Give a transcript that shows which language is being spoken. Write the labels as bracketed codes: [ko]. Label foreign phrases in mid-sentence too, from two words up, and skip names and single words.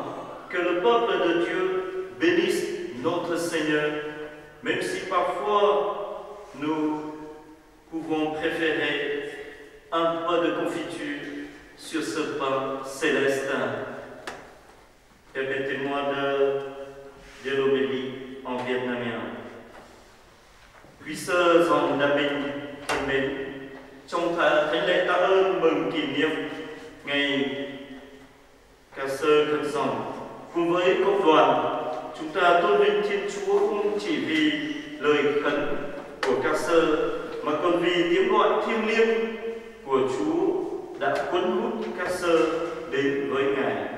[fr] Que le peuple de Dieu bénisse notre Seigneur, même si parfois nous pouvons préférer un peu de confiture sur ce pain céleste. Permettez-moi de dire l'homélie en vietnamien. [vi] Quý sơ dòng đa bình thân mến, trong thánh lễ tạ ơn mừng kỷ niệm ngày Ca Sơ Khất Dòng, cùng với cộng đoàn, chúng ta tôn vinh Thiên Chúa không chỉ vì lời khấn của Ca Sơ mà còn vì tiếng gọi thiêng liêng của Chúa đã cuốn hút Ca Sơ đến với Ngài.